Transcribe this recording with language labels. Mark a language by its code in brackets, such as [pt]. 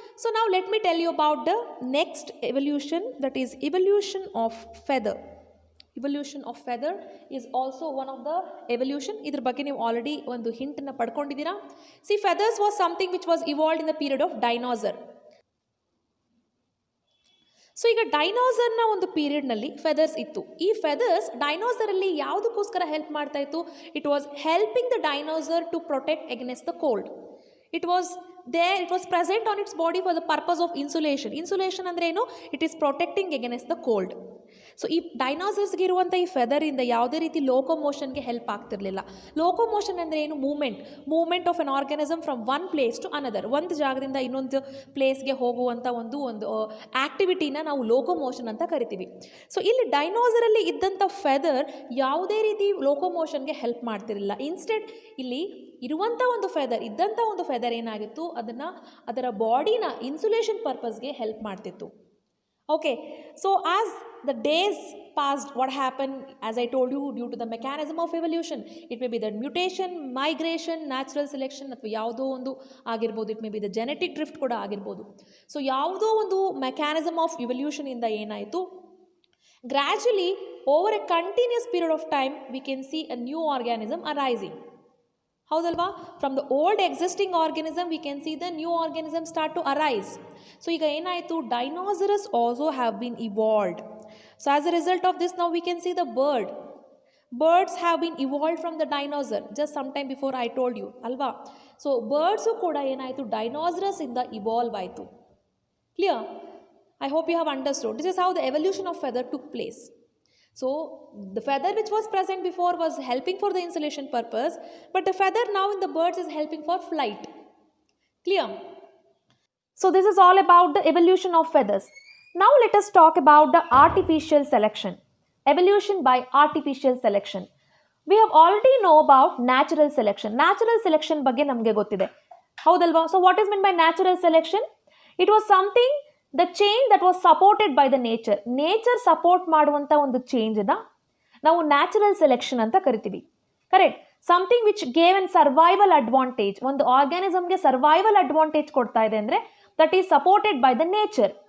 [en] So now let me tell you about the next evolution, that is evolution of feather. Evolution of feather is also one of the evolution. [kn] Idr ಬಗ್ಗೆ ನೀವು already ಒಂದು ಹಿಂಟನ್ನು ಪಡ್ಕೊಂಡಿದ್ದೀರಾ. [en] See, feathers was something which was evolved in the period of dinosaur. [kn] So ಈಗ ಡೈನೋಸರ್ನ ಒಂದು ಪೀರಿಯಡ್ನಲ್ಲಿ feathers ಇತ್ತು. ಈ feathers ಡೈನೋಸರಲ್ಲಿ ಯಾವುದಕ್ಕೋಸ್ಕರ help ಮಾಡ್ತಾ ಇತ್ತು? [en] It was helping the dinosaur to protect against the cold. It was present on its body for the purpose of insulation. [kn] Insulation ಅಂದರೆ ಏನು? [en] It is protecting against the cold. [kn] So ಈ ಡೈನೋಸರ್ಸ್ಗೆ ಇರುವಂಥ ಈ ಫೆದರಿಂದ ಯಾವುದೇ ರೀತಿ ಲೋಕೋಮೋಷನ್ಗೆ help ಆಗ್ತಿರಲಿಲ್ಲ. ಲೋಕೋಮೋಷನ್ ಅಂದರೆ ಏನು? [en] Movement of an organism from one place to another. [kn] ಒಂದು ಜಾಗದಿಂದ ಇನ್ನೊಂದು ಪ್ಲೇಸ್ಗೆ ಹೋಗುವಂಥ ಒಂದು ಆ್ಯಕ್ಟಿವಿಟಿನ ನಾವು ಲೋಕೋಮೋಷನ್ ಅಂತ ಕರಿತೀವಿ. ಸೊ ಇಲ್ಲಿ ಡೈನೋಸರಲ್ಲಿ ಇದ್ದಂಥ ಫೆದರ್ ಯಾವುದೇ ರೀತಿ ಲೋಕೋಮೋಷನ್ಗೆ ಹೆಲ್ಪ್ ಮಾಡ್ತಿರಲಿಲ್ಲ. ಇನ್ಸ್ಟೆಡ್ ಇಲ್ಲಿ ಇದ್ದಂಥ ಒಂದು ಫೆದರ್ ಏನಾಗಿತ್ತು, ಅದರ ಬಾಡಿನ ಇನ್ಸುಲೇಷನ್ ಪರ್ಪಸ್ಗೆ ಹೆಲ್ಪ್ ಮಾಡ್ತಿತ್ತು. [en] Okay, so as the days passed, what happened, as I told you, due to the mechanism of evolution, it may be the mutation, migration, natural selection, [kn] ಅಥವಾ ಯಾವುದೋ ಒಂದು ಆಗಿರ್ಬೋದು, [en] It may be the genetic drift ಕೂಡ ಆಗಿರ್ಬೋದು. So ಯಾವುದೋ ಒಂದು ಮೆಕ್ಯಾನಿಸಮ್ ಆಫ್ ಇವಲ್ಯೂಷನಿಂದ ಏನಾಯಿತು, gradually over a continuous period of time we can see a new organism arising. ಹೌದಲ್ವಾ? From the old existing organism we can see the new organism start to arise. So ಈಗ ಏನಾಯಿತು, dinosaurs also have been evolved. So as a result of this ನಾವು we can see the birds have been evolved from the dinosaur just some time before I told you, ಅಲ್ವಾ? [kn] So birds ಕೂಡ ಏನಾಯಿತು, dinosaurs ಇಂದ evolve ಆಯಿತು. [en] Clear? I hope you have understood. This is how the evolution of feather took place. So the feather which was present before was helping for the insulation purpose, but the feather now in the birds is helping for flight. Clear? So this is all about the evolution of feathers. Now let us talk about the artificial selection. Evolution by artificial selection. We have already know about natural selection. [kn] Natural selection ಬಗ್ಗೆ ನಮಗೆ ಗೊತ್ತಿದೆ ಹೌದಲ್ವಾ? [en] So what is meant by natural selection? It was something, the change that was supported by the nature. [kn] Nature support ಮಾಡುವಂತ ಒಂದು change ನ ನಾವು natural selection ಅಂತ ಕರಿತೀವಿ. Correct. [en] something which gave an survival advantage, [kn] ಒಂದು ಆರ್ಗ್ಯಾನಿಸಮ್ಗೆ ಸರ್ವೈವಲ್ ಅಡ್ವಾಂಟೇಜ್ ಕೊಡ್ತಾ ಇದೆ ಅಂದರೆ [en] that is supported by the nature.